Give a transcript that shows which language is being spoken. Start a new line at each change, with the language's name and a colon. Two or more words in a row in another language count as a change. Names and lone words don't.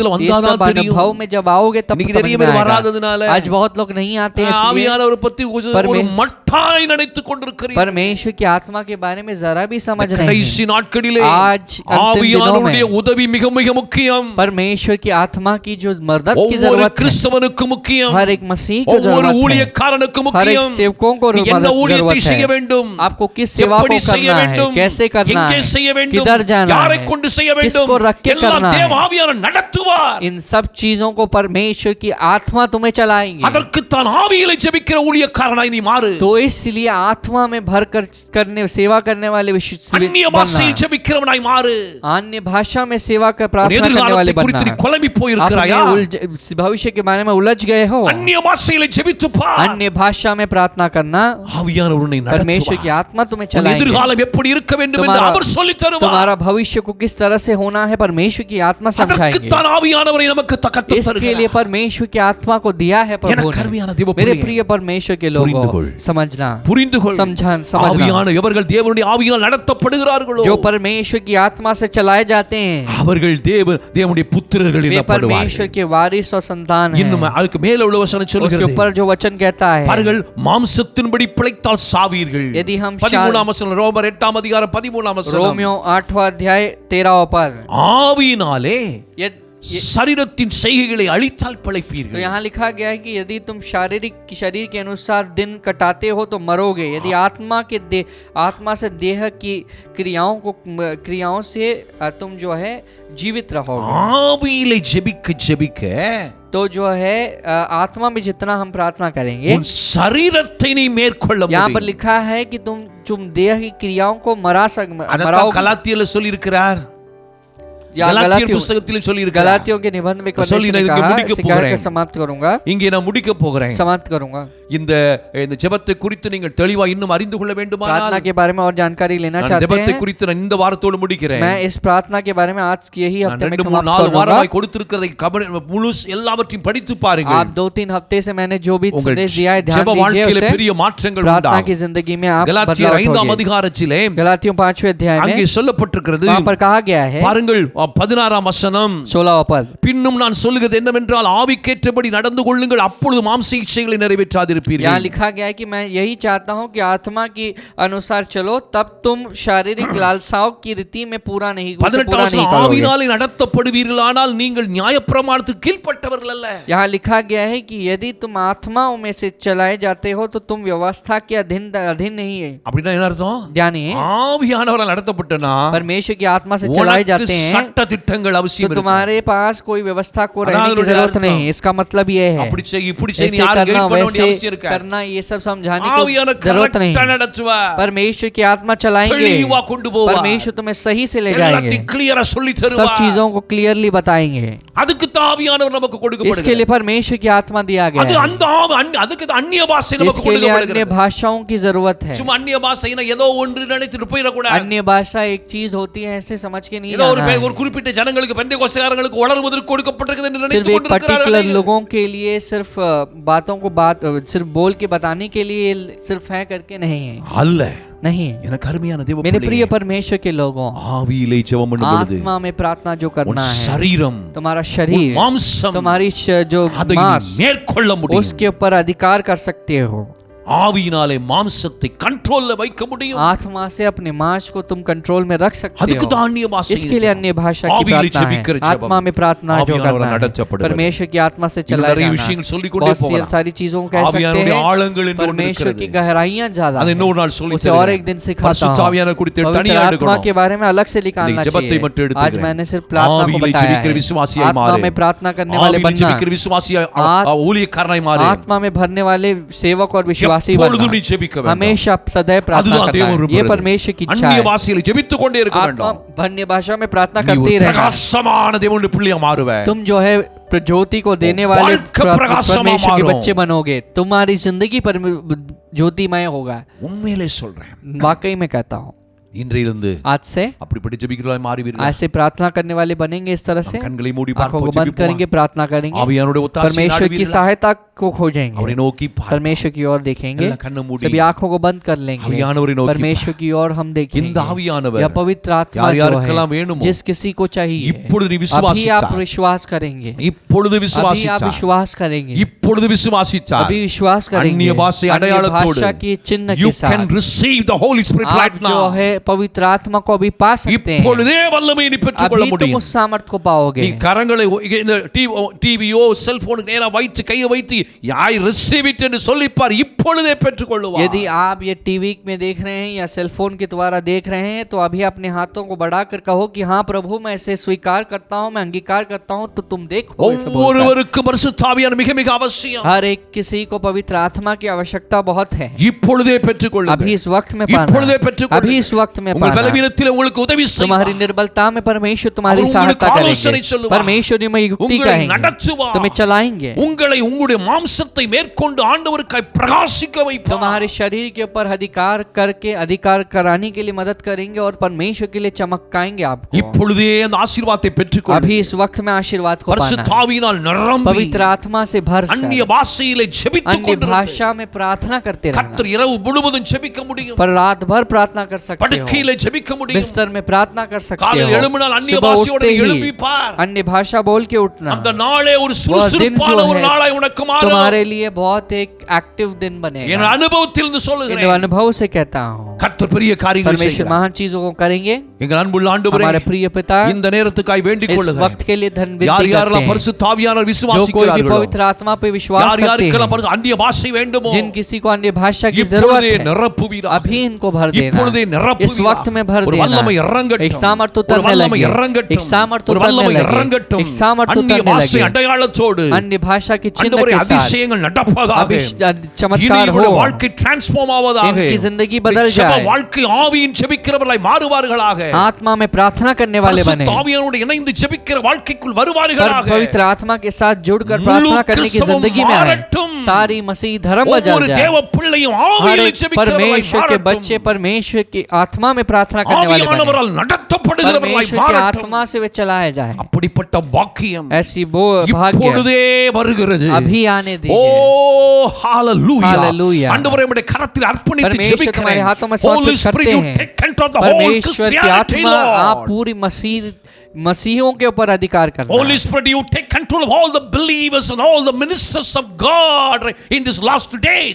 Hindi: ये
Tamil: வந்தாதான்
Hindi: सब
Tamil: தெரியும்.
Hindi: अनुभव में जब आओगे तब
Tamil: இன்னைக்கு
Hindi: समझ
Tamil: நிறைய
Hindi: में
Tamil: பேர்
Hindi: आएगा।
Tamil: வராததுனால
Hindi: आज बहुत लोग नहीं आते हैं, इसलिए
Tamil: ஆவியானவரை பத்தி ஒரு மட்டாய் நினைத்துக் கொண்டிருக்கிறீர்கள்.
Hindi: परमेश्वर की आत्मा के बारे में जरा भी समझ नहीं
Tamil: கடைசி
Hindi: है।
Tamil: நாட்களிலே
Hindi: आज अंतिम
Tamil: ஆவியானவருடைய
Hindi: दिनों में
Tamil: உதவி மிக மிக முக்கியம்.
Hindi: परमेश्वर की आत्मा की जो मदद की
Tamil: ஒவ்வொரு
Hindi: जरूरत है,
Tamil: கிறிஸ்தவனுக்கு முக்கியம்.
Hindi: हर एक मसीह को
Tamil: ஒவ்வொரு
Hindi: जरूरत है,
Tamil: ஊழியக்காரனுக்கு
Hindi: हर एक
Tamil: முக்கியம்.
Hindi: सेवकों को
Tamil: நீ என்ன
Hindi: मदद
Tamil: ஊழியத்தை
Hindi: जरूरत
Tamil: செய்ய
Hindi: है।
Tamil: வேண்டும்?
Hindi: आपको किस सेवा को
Tamil: எப்படி செய்ய
Hindi: करना है,
Tamil: வேண்டும்?
Hindi: कैसे करना
Tamil: எங்கே
Hindi: है,
Tamil: செய்ய வேண்டும்?
Hindi: किधर जाना
Tamil: யாரை
Hindi: है,
Tamil: கொண்டு செய்ய வேண்டும்?
Hindi: किसको रख के
Tamil: எல்லாம்
Hindi: करना
Tamil: தேவ
Hindi: है,
Tamil: ஆவியானவர் நடத்துவார்.
Hindi: इन सब चीजों को परमेश्वर की आत्मा तुम्हें चलाएंगे।
Tamil: அதற்கு தான் ஆவியிலே ஜெபிக்கிற ஊழியக்காரனாய் நீ மாறு.
Hindi: तो इसलिए आत्मा में भर कर करने सेवा करने वाले
Tamil: அந்நிய பாஷையில் ஜெபிக்கிறவனாய் மாறு.
Hindi: अन्य भाषा में सेवा कर
Tamil: உன்
Hindi: प्रार्थना करने वाले
Tamil: எதிர்காலத்தை
Hindi: बनना।
Tamil: குறித்து நீ குழம்பி போயிருக்கிறாயா?
Hindi: अपने भविष्य के बारे में उलझ गए हो?
Tamil: அந்நிய பாஷையில் ஜெபித்து பார்.
Hindi: अन्य भाषा में प्रार्थना करना,
Tamil: ஆவியானவர் உன்னை
Hindi: परमेश्वर की
Tamil: நடத்துவார்.
Hindi: आत्मा तुम्हें
Tamil: உன்
Hindi: चलाएंगे।
Tamil: எதிர்காலம் எப்படி இருக்க வேண்டும் என்று அவர் சொல்லித் தருவார்.
Hindi: तुम्हारा भविष्य को किस तरह से होना है परमेश्वर की आत्मा समझाएंगे।
Tamil: அதற்கு தான் ஆவியானவரை நமக்கு கற்றுத்
Hindi: इसके लिए
Tamil: தருகிறார்.
Hindi: परमेश्वर की आत्मा को दिया है प्रभु
Tamil: எனக்கு அருமையான தேவ
Hindi: ने। मेरे
Tamil: பிள்ளையே,
Hindi: प्रिय परमेश्वर के
Tamil: புரிந்து
Hindi: लोगों,
Tamil: கொள்.
Hindi: समझना,
Tamil: புரிந்து கொள்.
Hindi: समझना।
Tamil: ஆவியான எவர்கள் தேவனுடைய ஆவியினால் நடத்தப்படுகிறார்களோ
Hindi: जो परमेश्वर की आत्मा से चलाए जाते हैं,
Tamil: அவர்கள் தேவனுடைய புத்திரர்கள்
Hindi: वे
Tamil: எனப்படுவார்கள்.
Hindi: परमेश्वर के वारिस और संतान हैं।
Tamil: இன்னும் அதுக்கு மேல உள்ள வசனம்
Hindi: उसके
Tamil: சொல்கிறது,
Hindi: ऊपर जो वचन कहता है,
Tamil: பாருங்கள், மாம்சத்தின்படி பிழைத்தால் சாவீர்கள்.
Hindi: यदि हम
Tamil: 13ஆம் வசனம், ரோமர் 8ஆம் அதிகாரம் 13ஆம் வசனம்.
Hindi: रोमियो 8वां अध्याय 13वां पद,
Tamil: ஆவியினாலே
Hindi: यदि
Tamil: சரீரத்தின் செய்கைகளை அழித்தால் பிழைப்பீர்கள்.
Hindi: तो यहाँ लिखा गया है कि यदि तुम शरीर के अनुसार दिन कटाते हो तो मरोगे, यदि आत्मा से देह की क्रियाओं से तुम जो है जीवित रहोगे।
Tamil: ஆவியிலே ஜெபிக்க
Hindi: तो जो है आत्मा में जितना हम प्रार्थना करेंगे,
Tamil: உன் சரீரத்தை நீ மேற்கொள்ள
Hindi: यहाँ पर
Tamil: முடியும்.
Hindi: लिखा है कि तुम देह की क्रियाओं को
Tamil: அதான்
Hindi: मराओगे।
Tamil: கலாத்தியர்ல சொல்லி இருக்கிறார்.
Hindi: या
Tamil: கலாத்தியர் புத்தகத்திலே சொல்லி இருக்கிறார்.
Hindi: गलातियों के निबंध में
Tamil: சொல்லி நான் இங்கே முடிக்க போகிறேன்.
Hindi: समाप्त करूंगा,
Tamil: இங்கே நான் முடிக்க போகிறேன்.
Hindi: समाप्त करूंगा।
Tamil: இந்த ஜெபத்தை குறித்து நீங்கள் தெளிவா இன்னும் அறிந்து கொள்ள வேண்டுமானால்
Hindi: प्रार्थना के बारे में और जानकारी लेना
Tamil: நான்
Hindi: चाहते
Tamil: ஜெபத்தை
Hindi: हैं,
Tamil: குறித்து நான் இந்த வாரத்தோடு முடிக்கிறேன்.
Hindi: मैं इस प्रार्थना के बारे में आज यही
Tamil: நான்
Hindi: हफ्ते में 2-3 समाप्त 4 करूंगा।
Tamil: வாரமாய் கொடுத்திருக்கிறதை முழு எல்லாவற்றையும் படித்து பாருங்கள்.
Hindi: आप 2-3 हफ्ते से मैंने जो भी
Tamil: உங்கள்
Hindi: संदेश दिया है ध्यान
Tamil: ஜெப
Hindi: दीजिए
Tamil: வாழ்க்கையிலே
Hindi: उसे।
Tamil: பெரிய மாற்றங்கள்
Hindi: प्रार्थना
Tamil: உண்டாகும்.
Hindi: की जिंदगी में आप
Tamil: கலாத்தியர்
Hindi: बदलाव
Tamil: 5ஆம்
Hindi: होंगे।
Tamil: அதிகாரத்திலே
Hindi: गलातियों 5वें अध्याय
Tamil: அங்கே
Hindi: में
Tamil: சொல்லப்பட்டிருக்கிறது.
Hindi: वहां पर कहा गया है,
Tamil: பாருங்கள் 16ஆம் வசனம்,
Hindi: 16वां पद,
Tamil: பின்னும் நான் சொல்லுகிறது என்னவென்றால் ஆவிக்கேற்றபடி நடந்து கொள்ளுங்கள், அப்பொழுது மாம்ச இச்சைகளை நிறைவேற்றாதிருப்பீர்கள்.
Hindi: यहाँ लिखा गया है कि मैं यही चाहता हूँ कि आत्मा की अनुसार चलो, तब तुम शारीरिक लालसाओं की रीति में पूरा नहीं करोगे।
Tamil: ஆவியினாலே நடத்தப்படுவீர்களானால் நீங்கள் நியாயப்பிரமாணத்துக்கு கீழ்ப்பட்டவர்கள் அல்ல.
Hindi: यहाँ लिखा गया है कि यदि तुम आत्माओं में से चलाए जाते हो तो तुम व्यवस्था के अधीन नहीं है।
Tamil: அப்படின்னா என்ன அர்த்தம்?
Hindi: जानिए,
Tamil: ஆவியானவரால் நடத்தப்பட்டனா
Hindi: परमेश्वर की आत्मा से चलाए जाते हैं
Tamil: சட்ட திட்டங்கள்
Hindi: तो
Tamil: அவசியம் இருக்கு.
Hindi: तुम्हारे पास कोई व्यवस्था को रहने अनाथ की लोग जरूरत यार नहीं है। इसका मतलब ये है
Tamil: அப்படி செய் இப்படி செய்
Hindi: ऐसे
Tamil: யாரும்
Hindi: करना
Tamil: கைட் பண்ண வேண்டிய
Hindi: वैसे
Tamil: அவசியம் இருக்கா?
Hindi: करना ये सब समझाने
Tamil: ஆவியான
Hindi: की जरूरत नहीं
Tamil: கரெக்ட்டா
Hindi: है।
Tamil: நடத்துவார்.
Hindi: परमेश्वर की आत्मा चलाएंगे,
Tamil: தெளிவா கொண்டு போவார்.
Hindi: परमेश्वर तुम्हें सही से ले जाएंगे,
Tamil: எல்லாத்தையும் கிளியரா சொல்லி
Hindi: सब
Tamil: தருவார்.
Hindi: चीजों को क्लियरली बताएंगे।
Tamil: அதுக்கு தான் ஆவியானவர் நமக்கு
Hindi: इसके
Tamil: கொடுக்கப்படுகிறார்.
Hindi: लिए परमेश्वर की आत्मा दिया गया
Tamil: அது
Hindi: है,
Tamil: அந்த அதுக்கு தான் அந்நிய பாஷை நமக்கு
Hindi: इसके लिए अन्य
Tamil: கொடுக்கப்படுகிறது.
Hindi: भाषाओं की जरूरत है।
Tamil: சும்மா அந்நிய பாஷைனா ஏதோ ஒன்று நினைத்துட்டு போயிட கூடாது.
Hindi: अन्य भाषा एक चीज होती है ऐसे समझ के नहीं
Tamil: ஏதோ ஒரு
Hindi: जाना
Tamil: ஒரு
Hindi: है।
Tamil: குறிப்பிட்ட ஜனங்களுக்கு பெந்தேகோஸ்தேயர்களுக்கு வளருவதற்கு கொடுக்கப்பட்டிருக்கிறது என்று
Hindi: सिर्फ
Tamil: நினைத்துக்
Hindi: एक पर्टिकुलर
Tamil: கொண்டிருக்கிறார்கள்.
Hindi: लोगों के लिए सिर्फ बातों को सिर्फ बोल के बताने के लिए सिर्फ है करके नहीं है,
Tamil: அல்ல,
Hindi: नहीं।
Tamil: எனக்கு அருமையான தேவ
Hindi: मेरे
Tamil: பிள்ளையே,
Hindi: प्रिय परमेश्वर के लोगों,
Tamil: ஆவியிலே ஜெபம் பண்ணும் பொழுது
Hindi: आत्मा में प्रार्थना जो
Tamil: உன்
Hindi: करना है,
Tamil: சரீரம்
Hindi: तुम्हारा
Tamil: உன்
Hindi: शरीर,
Tamil: மாம்சம்
Hindi: तुम्हारी जो
Tamil: அதை
Hindi: मांस,
Tamil: மேற்கொள்ள முடியும்.
Hindi: उसके ऊपर अधिकार कर सकते हो।
Tamil: ஆவியினாலே மாம்சத்தை கண்ட்ரோல்ல வைக்க முடியும்.
Hindi: आत्मा से अपने मांस को तुम कंट्रोल में रख सकते
Tamil: அதுக்கு
Hindi: हो।
Tamil: தான் அந்நிய பாஷை.
Hindi: इसके लिए अन्य भाषा की
Tamil: ஆவியிலே
Hindi: प्रार्थना
Tamil: ஜெபிக்கிற
Hindi: है,
Tamil: ஜெபம்.
Hindi: आत्मा में प्रार्थना जो
Tamil: ஆவியானவர்
Hindi: करना है,
Tamil: நடத்தப்படுவது.
Hindi: परमेश्वर की आत्मा से
Tamil: இன்னும்
Hindi: चलाया
Tamil: நிறைய
Hindi: जाना।
Tamil: விஷயங்கள் சொல்லிக் கொண்டே
Hindi: बहुत सी
Tamil: போகலாம்.
Hindi: सारी चीजों को कह सकते
Tamil: ஆவியானவருடைய
Hindi: हैं।
Tamil: ஆழங்கள் என்று ஒன்று
Hindi: परमेश्वर
Tamil: இருக்கிறது.
Hindi: की गहराइयां ज्यादा
Tamil: அதை
Hindi: हैं।
Tamil: இன்னொரு நாள் சொல்லி
Hindi: उसे और एक दिन सिखाता
Tamil: பரிசுத்த
Hindi: हूं।
Tamil: ஆவியானவர் குறித்து
Hindi: पवित्र
Tamil: தனியா
Hindi: आत्मा
Tamil: எடுக்கணும்.
Hindi: के बारे में अलग से निकालना
Tamil: இன்னைக்கு ஜெபத்தை மட்டும்
Hindi: चाहिए। आज
Tamil: எடுத்துக்கிறேன்.
Hindi: मैंने सिर्फ प्रार्थना को
Tamil: ஆவியிலே
Hindi: बताया
Tamil: ஜெபிக்கிற
Hindi: है।
Tamil: விசுவாசியாய்
Hindi: आत्मा
Tamil: மாறு.
Hindi: में प्रार्थना करने वाले
Tamil: ஆவியிலே
Hindi: बनना,
Tamil: ஜெபிக்கிற விசுவாசியாய் ஊழியக்காரனாய் மாறு.
Hindi: आत्मा में भरने वाले सेवक और विश्वासी
Tamil: எப்பொழுதும் நீ
Hindi: बनना,
Tamil: ஜெபிக்க வேண்டும்.
Hindi: हमेशा सदैव प्रार्थना
Tamil: அதுதான்
Hindi: करना
Tamil: தேவன்
Hindi: है। ये
Tamil: விரும்புகிறது.
Hindi: परमेश्वर की इच्छा
Tamil: அந்நிய
Hindi: है।
Tamil: பாஷையிலே ஜெபித்துக் கொண்டே இருக்க
Hindi: आत्मा
Tamil: வேண்டும்.
Hindi: भन्य भाषा में प्रार्थना
Tamil: நீ
Hindi: करते
Tamil: ஒரு
Hindi: ही रहना।
Tamil: பிரகாசமான தேவனுடைய பிள்ளையா மாறுவே.
Hindi: तुम जो है ज्योति को देने वाले
Tamil: வாழ்க்கை பிரகாசமா
Hindi: परमेश्वर के
Tamil: மாறும்.
Hindi: बच्चे बनोगे। तुम्हारी जिंदगी ज्योतिमय होगा।
Tamil: உண்மையிலே சொல்றேன்.
Hindi: वाकई में कहता हूँ,
Tamil: இன்றிலிருந்து
Hindi: आज से
Tamil: அப்படிப்பட்ட ஜெபிக்கிறவர்களாய் மாறுவீர்கள்.
Hindi: ऐसे प्रार्थना करने वाले बनेंगे। इस तरह से
Tamil: கண்களை மூடி
Hindi: आंखों को
Tamil: பார்ப்போம்,
Hindi: बंद करेंगे,
Tamil: ஜெபிப்போம்.
Hindi: प्रार्थना करेंगे,
Tamil: ஆவியானவருடைய ஒத்தாசையை
Hindi: परमेश्वर की
Tamil: நாடுவீர்கள்.
Hindi: सहायता को खोजेंगे,
Tamil: அவரை நோக்கி பார்ப்போம்.
Hindi: परमेश्वर की ओर देखेंगे।
Tamil: எல்லாம் கண்ணை மூடி
Hindi: सभी आंखों को बंद कर लेंगे,
Tamil: ஆவியானவரை நோக்கி
Hindi: परमेश्वर की ओर हम
Tamil: இந்த
Hindi: देखेंगे।
Tamil: ஆவியானவர்
Hindi: यह पवित्र आत्मा
Tamil: யார்
Hindi: जो
Tamil: யாருக்கெல்லாம்
Hindi: है,
Tamil: வேணுமோ
Hindi: जिस किसी को चाहिए,
Tamil: இப்பொழுது நீ
Hindi: अभी आप
Tamil: விசுவாசித்தார்.
Hindi: विश्वास करेंगे,
Tamil: இப்பொழுது
Hindi: अभी आप
Tamil: விசுவாசித்தார்.
Hindi: विश्वास करेंगे,
Tamil: இப்பொழுது விசுவாசித்தார்.
Hindi: अभी विश्वास करेंगे।
Tamil: அந்நிய பாஷை
Hindi: अन्य
Tamil: அடையாளத்தோடு
Hindi: भाषा के चिन्ह
English: you
Hindi: के
English: can
Hindi: साथ
English: receive the Holy Spirit
Hindi: आप
English: right
Hindi: जो
English: now.
Hindi: है पवित्र आत्मा को अभी पा सकते हैं।
Tamil: இப்பொழுதே வல்லமையை நீ பெற்றுக்கொள்ள
Hindi: अभी तुम
Tamil: முடியும்.
Hindi: उस सामर्थ को पाओगे।
Tamil: நீ கரங்களை இந்த டிவியோ செல்போனுக்கு நேரா வைத்து கையை வைத்து
English: I receive it
Tamil: என்று சொல்லிப்பார். இப்பொழுதே பெற்றுக்கொள்ளுவார்.
Hindi: यदि आप ये टीवी में देख रहे हैं या सेलफोन के द्वारा देख रहे हैं तो अभी अपने हाथों को बढ़ाकर कहो कि हाँ प्रभु, मैं इसे स्वीकार करता हूँ, मैं अंगीकार करता हूँ, तो तुम देखो।
Tamil: ஒவ்வொருவருக்கும் பரிசுத்த ஆவியானவர் மிக மிக அவசியம்.
Hindi: हर एक किसी को पवित्र आत्मा की आवश्यकता बहुत है।
Tamil: இப்பொழுதே பெற்றுக்கொள்ளுங்கள்.
Hindi: अभी इस वक्त में
Tamil: இப்பொழுதே
Hindi: पाना,
Tamil: பெற்றுக்கொள்ளுங்கள்.
Hindi: अभी इस वक्त में
Tamil: உங்கள்
Hindi: पाना।
Tamil: பலவீனத்தில் உங்களுக்கு உதவி
Hindi: तुम्हारी
Tamil: செய்வார்.
Hindi: निर्बलता में परमेश्वर तुम्हारी
Tamil: அவர்
Hindi: सहायता
Tamil: உங்களுக்கு ஆலோசனை
Hindi: करेंगे।
Tamil: சொல்லுவார்.
Hindi: परमेश्वर तुम्हें युक्ति
Tamil: உங்களை
Hindi: कहेंगे,
Tamil: நடத்துவார்.
Hindi: तुम्हें चलाएंगे,
Tamil: உங்களை உங்களுடைய மாம்சத்தை மேற்கொண்டு ஆண்டவருக்காய் பிரகாசிக்க வைப்பார்.
Hindi: तुम्हारे शरीर के ऊपर अधिकार करके अधिकार कराने के लिए मदद करेंगे और परमेश्वर के लिए चमकाएंगे आपको।
Tamil: இப்பொழுதே அந்த ஆசீர்வாதத்தை பெற்றுக்கொள்ளுங்கள்.
Hindi: अभी इस वक्त में आशीर्वाद को
Tamil: பரிசுத்த
Hindi: पाना है।
Tamil: ஆவியினால் நிரம்பி
Hindi: पवित्र आत्मा से भर
Tamil: அந்நிய பாஷையிலே ஜெபித்துக்
Hindi: अन्य
Tamil: கொண்டிருங்கள்.
Hindi: भाषा में प्रार्थना करते रहना।
Tamil: கர்த்தர் இரவு முழுவதும் ஜெபிக்க முடியும்.
Hindi: पर रात भर प्रार्थना कर सकते हो,
Tamil: படுக்கையிலே ஜெபிக்க முடியும்.
Hindi: बिस्तर में प्रार्थना कर सकते
Tamil: காலையில்
Hindi: हो।
Tamil: எழும்பினால் அந்நிய
Hindi: सुबह
Tamil: பாஷையோடு
Hindi: उठते
Tamil: எழும்பி
Hindi: ही
Tamil: பார்.
Hindi: अन्य भाषा बोल के उठना।
Tamil: அந்த நாளே ஒரு
Hindi: वो दिन
Tamil: சுறுசுறுப்பான
Hindi: जो
Tamil: ஒரு
Hindi: है
Tamil: நாளாய் உனக்கு மாறும்.
Hindi: तुम्हारे लिए बहुत एक एक्टिव दिन
Tamil: என்
Hindi: बनेगा।
Tamil: அனுபவத்திலிருந்து
Hindi: इन
Tamil: சொல்லுகிறேன்.
Hindi: अनुभव से कहता हूँ,
Tamil: கர்த்தர் பெரிய காரியங்களை
Hindi: परमेश्वर
Tamil: செய்கிறார்.
Hindi: महान चीजों को करेंगे।
Tamil: எங்கள் அன்புள்ள ஆண்டவரே,
Hindi: हमारे प्रिय पिता,
Tamil: இந்த நேரத்துக்காய் வேண்டிக்
Hindi: इस
Tamil: கொள்ளுகிறேன்.
Hindi: वक्त के लिए धन
Tamil: யார்
Hindi: विनती
Tamil: யாரெல்லாம்
Hindi: करते हैं।
Tamil: பரிசுத்த ஆவியானவர்
Hindi: जो कोई भी
Tamil: விசுவாசிக்கிறார்களோ,
Hindi: पवित्र आत्मा पे विश्वास
Tamil: யார்
Hindi: करते
Tamil: யாருக்கெல்லாம்
Hindi: हैं,
Tamil: அந்நிய பாஷை வேண்டுமோ,
Hindi: जिन किसी को अन्य भाषा की
Tamil: இப்பொழுதே
Hindi: जरूरत है,
Tamil: நிரப்புவீராக.
Hindi: अभी इनको भर देना।
Tamil: இப்பொழுதே
Hindi: इस
Tamil: நிரப்புவீராக.
Hindi: वक्त में भर
Tamil: ஒரு
Hindi: देना।
Tamil: வல்லமை இறங்கட்டும்.
Hindi: एक सामर्थ
Tamil: ஒரு
Hindi: उतरने
Tamil: வல்லமை
Hindi: लगे,
Tamil: இறங்கட்டும்.
Hindi: एक सामर्थ
Tamil: ஒரு
Hindi: उतरने
Tamil: வல்லமை
Hindi: लगे,
Tamil: இறங்கட்டும்.
Hindi: एक सामर्थ
Tamil: அந்நிய
Hindi: उतरने
Tamil: பாஷை
Hindi: लगे,
Tamil: அடையாளத்தோடு
Hindi: अन्य भाषा के चिन्ह
Tamil: ஆண்டவரே
Hindi: के साथ
Tamil: அதிசயங்கள் நடப்பதாக.
Hindi: अभी
Tamil: இனி
Hindi: चमत्कार हो,
Tamil: இவருடைய வாழ்க்கை டிரான்ஸ்ஃபார்ம் ஆவதாக.
Hindi: इनकी जिंदगी बदल
Tamil: ஜெப
Hindi: जाए,
Tamil: வாழ்க்கை ஆவியின் ஜெபிக்கிறவர்களாய் மாறுவார்களாக.
Hindi: आत्मा में प्रार्थना करने वाले बने,
Tamil: பரிசுத்த ஆவியானோடு இணைந்து ஜெபிக்கிற வாழ்க்கைக்குள் வருவார்களாக.
Hindi: पवित्र आत्मा के साथ जुड़कर
Tamil: முழு
Hindi: प्रार्थना करने की
Tamil: கிறிஸ்தவம்
Hindi: जिंदगी में आए।
Tamil: மாறட்டும்.
Hindi: सारी मसीह धर्म बदल
Tamil: ஒவ்வொரு
Hindi: जाए।
Tamil: தேவ பிள்ளையும்
Hindi: हर
Tamil: ஆவியில்
Hindi: एक
Tamil: ஜெபிக்கிறவர்களாய்
Hindi: परमेश्वर के
Tamil: மாறட்டும்.
Hindi: बच्चे परमेश्वर की आत्मा में प्रार्थना करने वाले बने,
Tamil: ஆவியானவரால் நடத்தப்படுகிறவர்களாய்
Hindi: परमेश्वर की
Tamil: மாறட்டும்.
Hindi: आत्मा से वे चलाए जाए।
Tamil: அப்படிப்பட்ட வாக்கியம்
Hindi: ऐसी वो भाग्य
Tamil: இப்பொழுதே வருகிறது.
Hindi: अभी आने ஓ दीजिए।
Tamil: ஹalleluya.
Hindi: Hallelujah.
Tamil: ஆண்டவரே உம்முடைய கரத்தில் அர்ப்பணித்து
Hindi: परमेश्वर तुम्हारे
Tamil: ஜெபிக்கிறேன்.
Hindi: हाथों में
English: Holy
Hindi: समर्पित
English: Spirit,
Hindi: करते
English: you
Hindi: हैं।
English: take control of the whole
Hindi: परमेश्वर की
English: Christianity,
Hindi: आत्मा आप
English: Lord.
Hindi: पूरी मसीहों के ऊपर अधिकार करना।
English: Holy Spirit, you take control of all the believers and all the ministers of God in these last days.